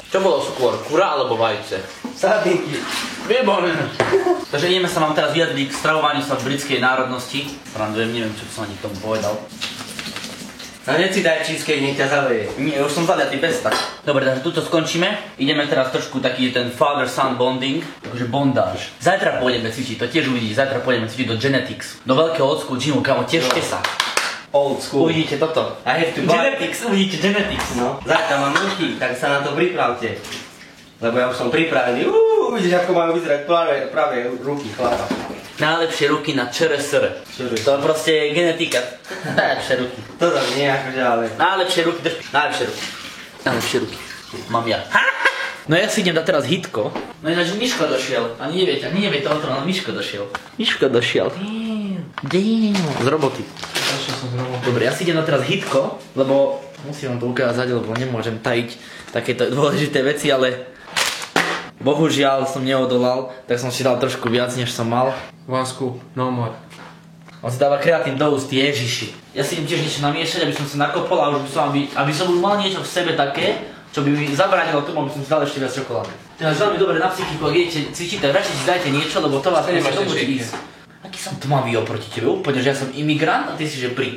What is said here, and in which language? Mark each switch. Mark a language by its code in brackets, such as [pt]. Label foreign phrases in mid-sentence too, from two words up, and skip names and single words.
[sk] Čo bolo skôr, kura alebo vajce? Sardinky. Výborné. Takže ideme sa vám teraz vyjadriť k stravovaniu sa britskej národnosti. Srandujem, neviem, čo som ani k tomu povedal. A nech si daj cheesecake, nech ťa zaleje. Nie, už som zaliatý bez tak. Dobre, takže tuto skončíme. Ideme teraz trošku taký ten [en] father-son bonding, [sk] akože bondáž. Zajtra pôjdeme cvičiť, to tiež uvidíš, zajtra pôjdeme cvičiť do Genetics. Do veľkého [en] old school [sk] gymu, kamo, tešte sa. [en] Old school. [sk] Uvidíte toto. [en] I have to buy. [sk] Genetics, uvidíte Genetics. No, zajtra mám ruky, tak sa na to pripravte. Lebo ja už som pripravený. Uvidíš, ako majú vyzerať práve ruky chlapa. Najlepšie ruky na ČRSR. To je proste genetika. Najlepšie ruky. Toto nie akože, ale... Najlepšie ruky, najlepšie ruky. Najlepšie ruky. Mám ja. No ja si idem dať teraz hitko. No ináč Miško došiel. Ani neviete o tom, ale Miško došiel. Miško došiel. Damn. Z roboty. Dobre, ja si idem dať teraz hitko, lebo musím vám to ukázať, lebo nemôžem tajiť takéto dôležité veci, ale bohužiaľ som neodolal, tak som si dal trošku viac, než som mal. [en] One scoop, no more. [sk] On si dáva kreatín do úst, ježiši. Ja si idem tiež niečo namiešať, aby som sa nakopol a už by som, aby som už mal niečo v sebe také, čo by mi zabránilo tomu, aby som si dal ešte viac čokolády. Teraz veľmi dobre na psychiku, ak idete cvičiť, tak radšej si dajte niečo, lebo to vás môže ísť. Aký som tmavý oproti tebe, úplne, že ja som imigrant a ty si že Brit.